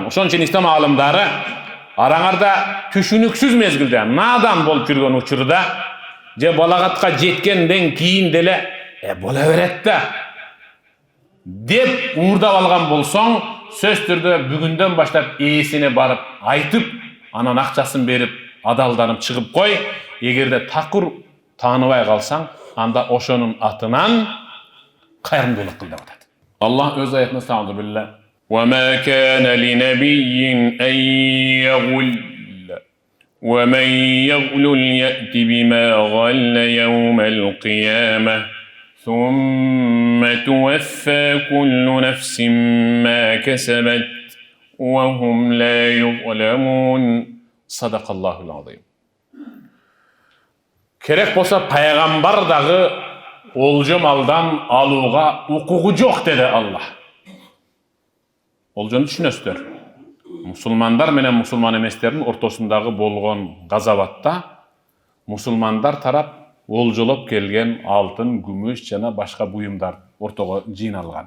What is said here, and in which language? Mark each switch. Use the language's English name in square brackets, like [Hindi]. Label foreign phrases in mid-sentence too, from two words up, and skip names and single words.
[Kyrgyz] Ошон үчүн ислам аалымдары араңарда түшүнүксүз мезгилде, надан болуп жүргөн учурда, же балагатка жеткенден кийин деле боло берет да деп уурдап алган болсоң, сөз түрдө бүгүндөн баштап ээсине барып айтып, анан акчасын берип, адалданып чыгып кой. Эгерде такыр тааныбай калсаң, анда ошонун атынан кайрымдуулук кыл деп атат. Аллах өз аятында [Arabic] أعوذ بالله. وما كان لنبي أن يغل ومن يغلل يأت بما غل يوم القيامة ثم توفى كل نفس ما كسبت وهم لا يظلمون. صدق الله العظيم. [Kyrgyz] Керек болса пайгамбар дагы олжо малдан алууга укугу жок деди Аллах. Олжону түшүнөсүздөр. Мусулмандар менен мусулман эместердин ортосундагы болгон газабатта мусулмандар тарап олжолоп келген алтын, күмүш жана башка буюмдар ортого жыйналган.